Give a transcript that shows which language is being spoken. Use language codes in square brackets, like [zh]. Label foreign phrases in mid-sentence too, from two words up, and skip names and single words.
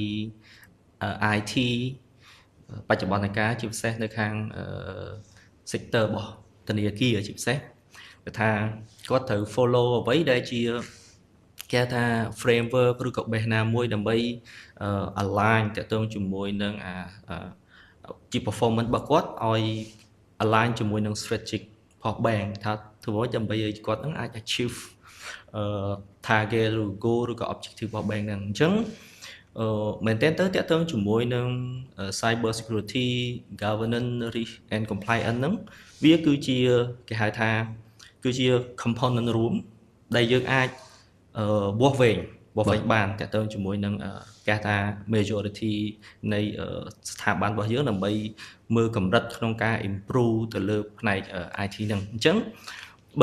[km] IT បច្ចុប្បន្នកាលជាពិសេសនៅខាង sector របស់ធនាគារជាពិសេសគឺថាគាត់ត្រូវ follow អ្វីដែលជាគេថា framework ឬក៏ base ណាមួយដើម្បី align តាក់ទងជាមួយនឹងជា performance របស់គាត់ឲ្យ align ជាមួយនឹង strategic របស់ bank ថាធ្វើឲ្យដើម្បីឲ្យគាត់នឹងអាច achieve target ឬ goal ឬក៏ objective របស់ bank ហ្នឹងអញ្ចឹងមែនតើតាក់ទងជាមួយនឹង [en] cyber security governance risk and compliance [km] ហ្នឹងវាគឺជាគេហៅថាគឺជា component រួមដែលយើងអាចវាស់វែង បានតាក់ទងជាមួយនឹងគេថា majority នៃស្ថាប័នរបស់យើងដើម្បីមើលកម្រិតក្នុងការ improve ទៅលើផ្នែក IT ហ្នឹងអញ្ចឹងបើ